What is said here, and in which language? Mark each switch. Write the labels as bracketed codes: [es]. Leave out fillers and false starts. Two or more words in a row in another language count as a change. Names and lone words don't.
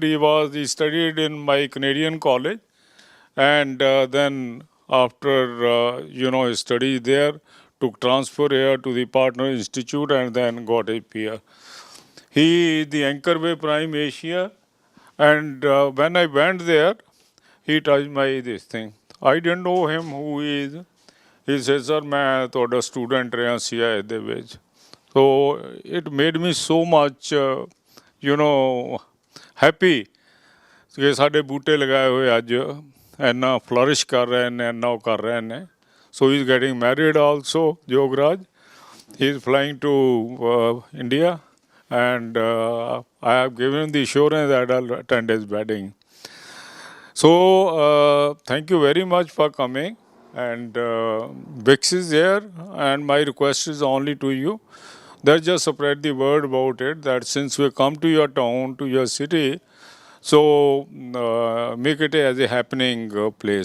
[en] He studied in my Canadian college, and then after he studied there, took transfer here to the Partner Institute, and then got a PR. He is the Anchorway Prime Asia, and when I went there, he touched my this thing. I didn't know him who he is. He said, [pa] "Sir, मैं ਤੁਹਾਡਾ student ਰਿਹਾ CIA ਦੇ ਵਿੱਚ." [en] So it made me so much, happy [pa] ਕਿ ਸਾਡੇ ਬੂਟੇ ਲਗਾਏ ਹੋਏ ਅੱਜ ਇੰਨਾ flourish ਕਰ ਰਹੇ ਨੇ, ਇੰਨਾ ਉਹ ਕਰ ਰਹੇ ਨੇ. [en] So he's getting married also, Jograj. He's flying to India, and I have given him the assurance that I'll attend his wedding. So thank you very much for coming, and WWICS is here, and my request is only to you that just spread the word about it, that since we come to your town, to your city, so make it as a happening place.